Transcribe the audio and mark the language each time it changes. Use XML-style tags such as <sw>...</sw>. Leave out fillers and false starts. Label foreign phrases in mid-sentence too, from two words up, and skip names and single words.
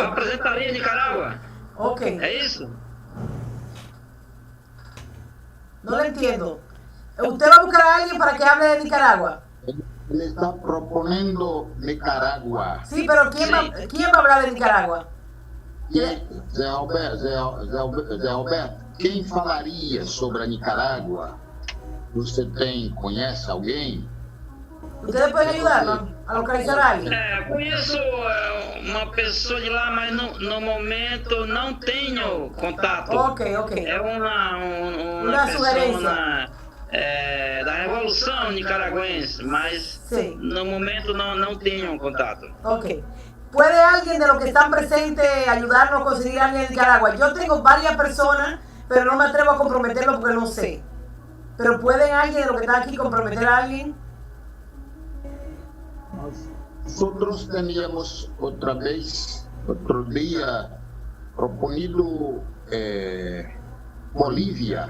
<es>Yo representaría Nicaragua. Ok. ¿Es eso? No lo entiendo. ¿Usted va a buscar a alguien para que hable de Nicaragua? Él está proponiendo Nicaragua. Sí, pero ¿quién va a hablar de Nicaragua?</es> <pt>Zé Alberto, quem falaria sobre a Nicarágua? Você conhece alguém?</pt> <es>¿Ustedes pueden ayudarnos a localizar a alguien?</es> <pt>Conheço uma pessoa de lá, mas no momento não tenho contato. Ok. É uma sugerência da Revolução Nicaragüense, mas</pt> <es>sí.</es> <pt>No momento não tenho contato. Ok.</pt> <es>¿Puede alguien de los que están presentes ayudarnos a conseguir a alguien en Nicaragua? Yo tengo varias personas, pero no me atrevo a comprometerlo porque no sé. ¿Pero pueden alguien de los que están aquí comprometer a alguien? Nosotros teníamos otro día proponido Bolivia.</es>